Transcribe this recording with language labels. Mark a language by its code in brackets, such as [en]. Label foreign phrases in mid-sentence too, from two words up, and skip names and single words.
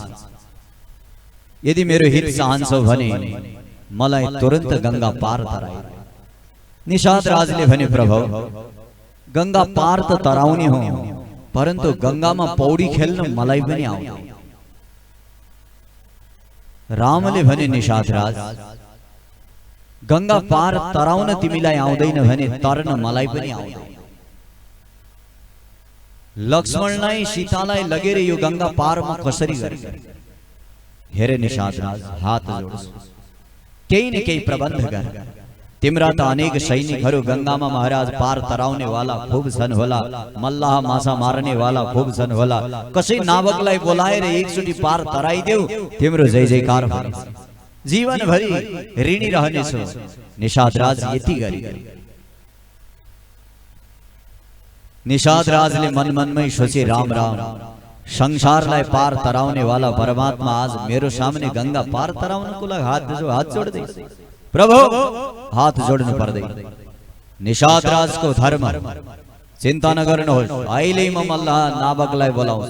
[ne] यदि मेरो हित चाहन्छौ भने मलाई तुरन्त गंगा पार तराई। निषाद राजले भने प्रभु गंगा पार त तराउने हो, परन्तु गंगामा पौडी खेल्न मलाई पनि आउँदैन। रामले भने निषाद राज गंगा पार तराउन तिमीलाई आउँदैन भने तर्न मलाई पनि आउँदैन। लक्ष्मणलाई सीतालाई लगेर यो गंगा पारमा कसरी गर्ने? हेरे निषाद राज हात जोड्छु, केही न केही प्रबन्ध गर। तिम्रा त अनेक सैनिकहरू गंगामा महाराज पार तराउने वाला खूब छन् होला, मल्लाह माछा मार्ने वाला खूब छन् होला। कसै नावकलाई बोलाएर एकचोटि पार तराइदेऊ, तिम्रो जय जयकार होस्, जीवनभरि ऋणी रहनेछौ। निषाद राज यति गरी। निषाद राजले मन मनमै सोचे राम राम, संसारलाई पार तराउने वाला परमात्मा आज मेरो सामने गंगा पार तराउनको लागि हात जोड्दै। प्रभु हात जोड्नु पर्दैन। निषाद राजको धर्म, चिन्ता नगर्नुहोस्, अहिले म मल्लाह नावकलाई बोलाउँछु।